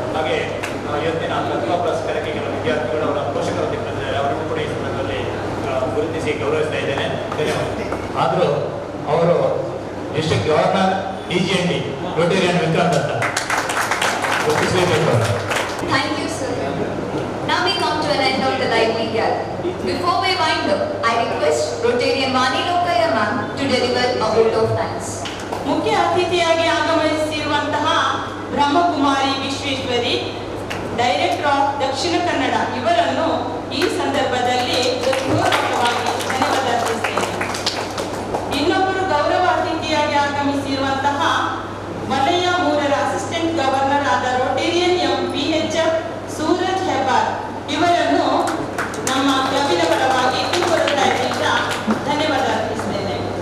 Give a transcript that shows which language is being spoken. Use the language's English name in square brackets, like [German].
[Kannada] ಹಾಗೆ ಇವತ್ತಿನ ಪ್ರತಿಭಾ ಪುರಸ್ಕಾರಕ್ಕೆ ಕೆಲವು ವಿದ್ಯಾರ್ಥಿಗಳು ಅವರ ಪೋಷಕರು ತಿಳ್ಕೊಂಡಿದ್ದಾರೆ, ಅವರನ್ನು ಕೂಡ ಈ ಸಂದರ್ಭದಲ್ಲಿ ಗುರುತಿಸಿ ಗೌರವಿಸ್ತಾ ಇದ್ದೇನೆ. ಧನ್ಯವಾದ. ಆದರೂ ಅವರು district governor DGND Rotarian Vikrant ಅಂತ ಗುರುತಿಸಬೇಕು. [English] Thank you, sir. Now we come to an end of the lively gathering. Before we wind up, I request Rotarian Vani Lokaya ma'am to deliver a vote of thanks. [Kannada] ಮುಖ್ಯ ಅತಿಥಿಯಾಗಿ ಆಗಮಿಸಿರುವಂತಹ Brahmakumari ವಿಶ್ವೇಶ್ವರಿ, director of Dakshina Kannada, ಇವರನ್ನು ಈ ಸಂದರ್ಭದಲ್ಲಿ ಗೌರವವಾಗಿ ಧನ್ಯವಾದ ಅರ್ಪಿಸುತ್ತೇನೆ. ಇನ್ನೊಬ್ಬರು ಗೌರವ ಅತಿಥಿಯಾಗಿ ಆಗಮಿಸಿರುವಂತಹ ವಲಯ 3ರ ಅಸಿಸ್ಟೆಂಟ್ ಗವರ್ನರ್ ಆದ ರೋಟೇರಿಯನ್ PHF ಸೂರಜ್ ಹೆಬ್ಬಾರ್, ಇವರನ್ನು ನಮ್ಮ ಕ್ಲಬ್ಬಿನ ಪರವಾಗಿ ಹೃದಯದಿಂದ ಧನ್ಯವಾದ ಅರ್ಪಿಸುತ್ತೇನೆ.